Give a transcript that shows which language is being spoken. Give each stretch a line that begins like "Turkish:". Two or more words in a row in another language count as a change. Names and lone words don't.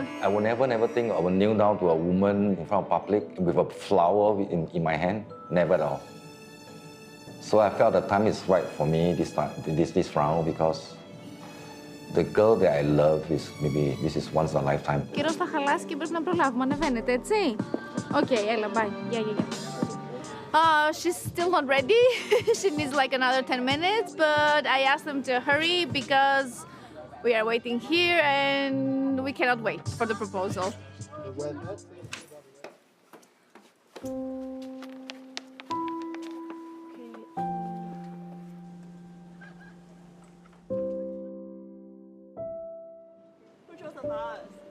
English: I will never think I will kneel down to a woman in front of public with a flower in my hand. Never at all. So I felt the time is right for me this round because the girl that I love is maybe this is once in a lifetime.
Greek: Καιρός θα χαλάσει και πρέπει να προλάβουμε. Ανεβαίνετε, έτσι. Okay, έλα,
English: bye. Yeah. She's still not ready. She needs like another 10 minutes, but I asked them to hurry because We are waiting here and we cannot wait for the proposal. Which was the last?